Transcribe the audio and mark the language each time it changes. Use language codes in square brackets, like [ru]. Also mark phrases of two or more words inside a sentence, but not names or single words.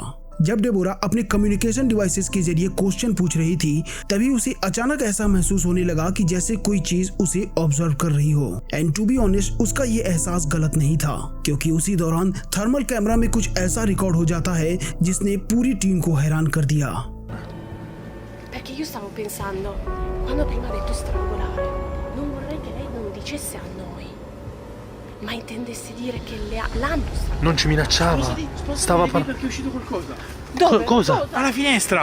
[hi] जब डेबोरा अपने [en] communication devices [hi] के जरिए क्वेश्चन पूछ रही थी तभी उसे अचानक ऐसा महसूस होने लगा कि जैसे कोई चीज उसे ऑब्जर्व कर रही हो। [en] and to be honest [hi] उसका ये एहसास गलत नहीं था, क्योंकि उसी दौरान [en] thermal camera [hi] में कुछ ऐसा रिकॉर्ड हो जाता है जिसने पूरी टीम को हैरान कर दिया। [it] Perché io stavo pensando, quando prima ha detto strangolare, non vorrei che lei non dicesse a noi, ma intendesse dire che l'hanno strangolato. Non ci minacciava. Stava perché è uscito qualcosa. Dove? Cosa? Alla finestra.